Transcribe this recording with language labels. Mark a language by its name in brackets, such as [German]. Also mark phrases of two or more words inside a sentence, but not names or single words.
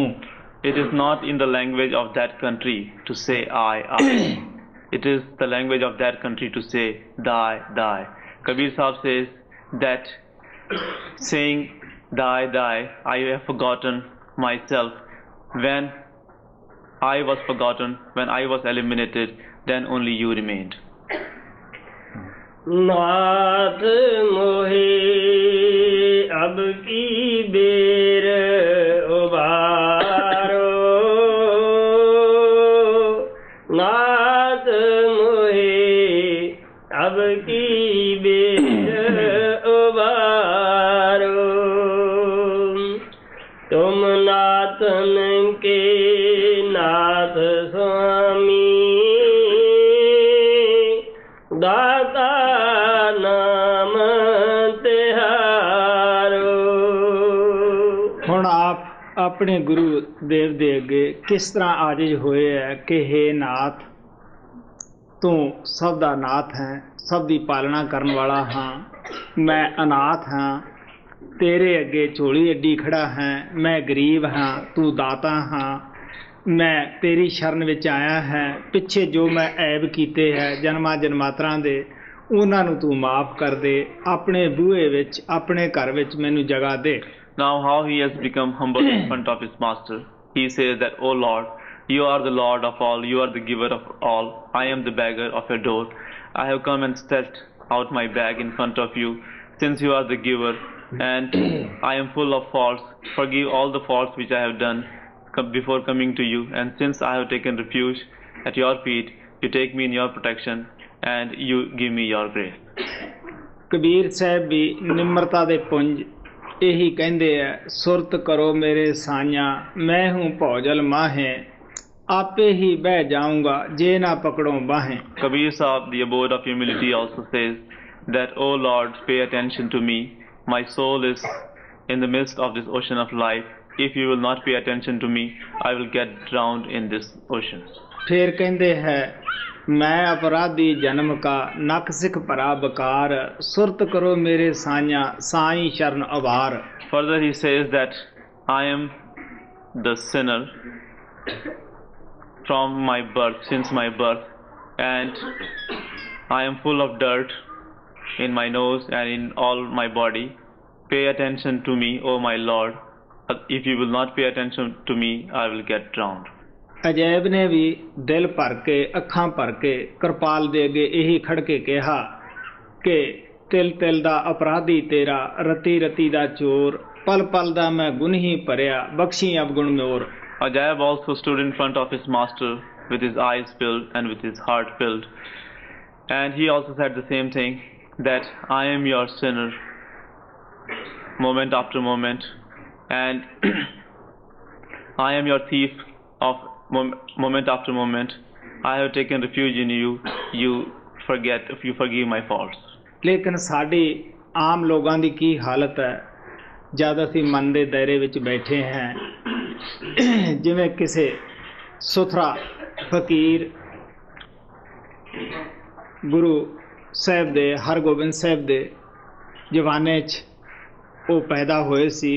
[English] It is not in the language of that country to say I. It is the language of that country to say thy. Kabir Sahib says that saying thy, I have forgotten myself. When I was forgotten, when I was eliminated, then only you remained. [Hindi] नाथ मोहे अब की बेर उबारो, नाथ मोहे अब की बेर उबारो, तुम नाथन के नाथ स्वामी, दाता नाम तिहारो। [Punjabi] ਹੁਣ ਆਪ ਆਪਣੇ ਗੁਰੂ ਦੇਵ ਦੇ ਅੱਗੇ ਕਿਸ ਤਰ੍ਹਾਂ ਆਜਿਜ਼ ਹੋਏ ਹੈ ਕਿ ਹੇ ਨਾਥ, ਤੂੰ ਸਭ ਦਾ ਨਾਥ ਹੈ, ਸਭ ਦੀ ਪਾਲਣਾ ਕਰਨ ਵਾਲਾ ਹਾਂ। ਮੈਂ ਅਨਾਥ ਹਾਂ, ਤੇਰੇ ਅੱਗੇ ਝੋਲੀ ਅੱਡੀ ਖੜਾ ਹਾਂ। ਮੈਂ ਗਰੀਬ ਹਾਂ, ਤੂੰ ਦਾਤਾ ਹਾਂ। ਮੈਂ ਤੇਰੀ ਸ਼ਰਨ ਵਿੱਚ ਆਇਆ ਹੈ। ਪਿੱਛੇ ਜੋ ਮੈਂ ਐਬ ਕੀਤੇ ਹੈ ਜਨਮਾਂ ਜਨਮਾਤਰਾਂ ਦੇ, ਉਹਨਾਂ ਨੂੰ ਤੂੰ ਮਾਫ ਕਰ ਦੇ। ਆਪਣੇ ਬੂਹੇ ਵਿੱਚ, ਆਪਣੇ ਘਰ ਵਿੱਚ ਮੈਨੂੰ ਜਗ੍ਹਾ ਦੇ। [English] Now how he has become humble in front of his master. He says that, O Lord, you are the Lord of all, you are the giver of all. I am the beggar of your door. I have come and stretched out my bag in front of you, since you are the giver, and I am full of faults. Forgive all the faults which I have done before coming to you, and since I have taken refuge at your feet, you take me in your protection and you give me your grace. [Punjabi] ਕਬੀਰ ਸਾਹਿਬ ਵੀ ਨਿਮਰਤਾ ਦੇ ਪੁੰਜ ਇਹੀ ਕਹਿੰਦੇ ਆ, ਸੁਰਤ ਕਰੋ ਮੇਰੇ ਸਾਈਆਂ, ਮੈਂ ਹੂੰ ਭੌਜਲ ਮਾਹੇ, ਆਪੇ ਹੀ ਬਹਿ ਜਾਊਂਗਾ ਜੇ ਨਾ ਪਕੜੋ ਬਾਹੇ। [English] Kabir Sahib, the abode of humility, also says that, O Lord, pay attention to me. My soul is in the midst of this ocean of life. If you will not pay attention to me, I will get drowned in this ocean. [Punjabi] ਫਿਰ ਕਹਿੰਦੇ ਹੈ, ਮੈਂ ਅਪਰਾਧੀ ਜਨਮ ਕਾ, ਨਕ ਸਿੱਖ ਭਰਾ ਬਕਾਰ, ਸੁਰਤ ਕਰੋ ਮੇਰੇ ਸਾਈਆਂ, ਸਾਈਂ ਸ਼ਰਨ ਅਵਾਰ। [English] Further he says that I am the sinner from my birth, since my birth, and I am full of dirt in my nose and in all my body. Pay attention to me, O my Lord. If you will not pay attention to me, I will get drowned. [Punjabi] ਅਜੈਬ ਨੇ ਵੀ ਦਿਲ ਭਰ ਕੇ ਅੱਖਾਂ ਭਰ ਕੇ ਕਿਰਪਾਲ ਦੇ ਅੱਗੇ ਇਹੀ ਖੜ ਕੇ ਕਿਹਾ ਕਿ ਤਿਲ ਤਿਲ ਦਾ ਅਪਰਾਧੀ ਤੇਰਾ, ਰਤੀ ਰਤੀ ਦਾ ਚੋਰ, ਪਲ ਪਲ ਦਾ ਮੈਂ ਗੁਨਹੀ ਭਰਿਆ, ਬਖਸ਼ੀ ਅਵਗੁਣ ਮੋਰ। [English] Ajayab also stood in front of his master with his eyes filled and with his heart filled, and he also said the same thing, that I am your sinner moment after moment, and I am your thief of moment after moment. I have taken refuge in you. You forgive my faults. [Punjabi] ਲੇਕਿਨ ਸਾਡੀ ਆਮ ਲੋਕਾਂ ਦੀ ਕੀ ਹਾਲਤ ਹੈ ਜਦ ਅਸੀਂ ਮਨ ਦੇ ਦਾਇਰੇ ਵਿੱਚ ਬੈਠੇ ਹਾਂ, ਜਿਵੇਂ ਕਿਸੇ ਸੁਥਰਾ ਫਕੀਰ ਗੁਰੂ ਸਾਹਿਬ ਦੇ, ਹਰਗੋਬਿੰਦ ਸਾਹਿਬ ਦੇ ਜਵਾਨੇ 'ਚ ਉਹ ਪੈਦਾ ਹੋਏ ਸੀ।